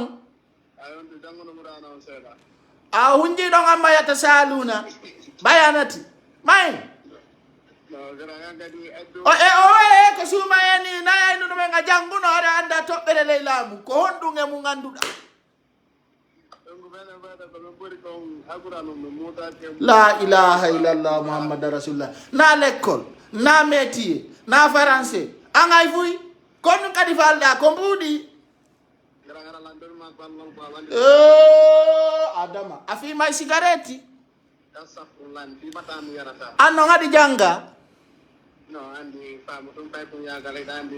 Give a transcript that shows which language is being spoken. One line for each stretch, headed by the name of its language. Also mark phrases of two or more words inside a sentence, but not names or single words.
Fula: on jannguno qur'ana on seeɗa a hunjiɗon amma yata saluna bayanati may ko suumayeni nayayno ɗumen a jannguno aɗa annda toɓɓere ley laamu ko honɗum e mum annduɗa
Arabic: لا إله إلا الله محمد رسول الله
Fula: na l'école na métier na français an ay fuy kono kadi falɗa ko mbuuɗi adama a fimay cigarette an non haɗi jannga no andi famu dum tay ko yaagale andi